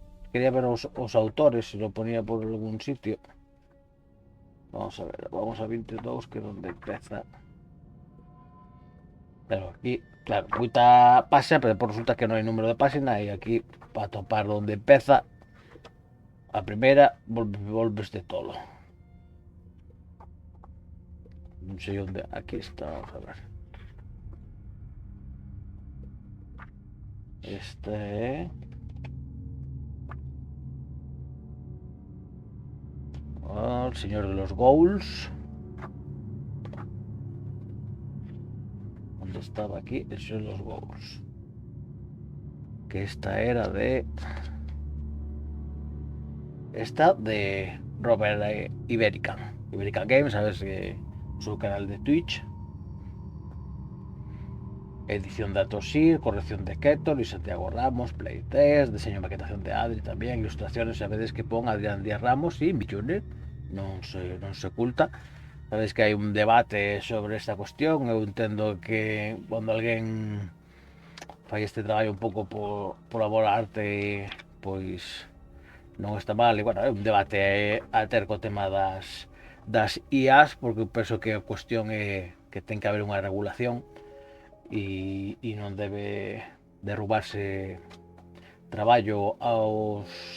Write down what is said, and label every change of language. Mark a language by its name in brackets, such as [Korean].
[Spanish] Quería ver os autores, se lo ponía por algún sitio. [Galician] Vamos a ver, vamos a 22, que é onde empeza. Pero aquí, claro, moita páxina, pero depois resulta que non hai número de páxina, e aquí, para topar onde empeza a primeira, volves de tolo. non sei onde, aquí está, vamos a ver. [Spanish] Este é el señor de los Ghouls. ¿Dónde estaba aquí? El señor de los Ghouls. Que esta era de... Esta de Robert Iberican Games, sabes que su canal de Twitch. Edición de Atosir, corrección de Ketor y Santiago Ramos, playtest, diseño y maquetación de Adri también, ilustraciones, sabéis que pon Adrián Díaz Ramos y Millone, [Galician] non se oculta. Sabéis que hai un debate sobre esta cuestión. Eu entendo que cando alguén fai este traballo un pouco por amor a arte, pois non está mal. E bueno, é un debate a ter co tema das IAs, porque penso que a cuestión é que ten que haber unha regulación e non debe derrubarse traballo aos